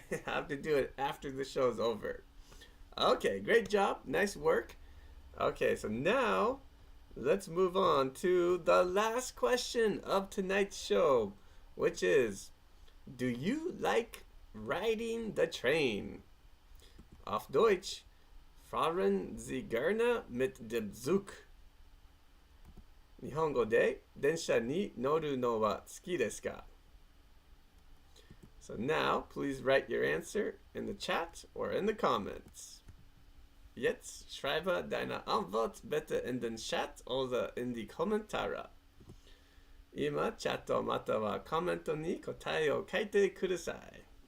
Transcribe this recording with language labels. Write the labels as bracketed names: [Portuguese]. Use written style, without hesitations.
[English] I have to do it after the show's over. Okay, great job. Nice work. Okay, so now let's move on to the last question of tonight's show, which is, do you like riding the train? [German] Auf Deutsch, fahren Sie gerne mit dem Zug? [Japanese] 日本語で電車に乗るのは好きですか? [English] So now, please write your answer in the chat or in the comments. [German] Jetzt schreibe deine Antwort bitte in den Chat oder in die Kommentare. [Japanese] 今、チャットまたはコメントに答えを書いてください.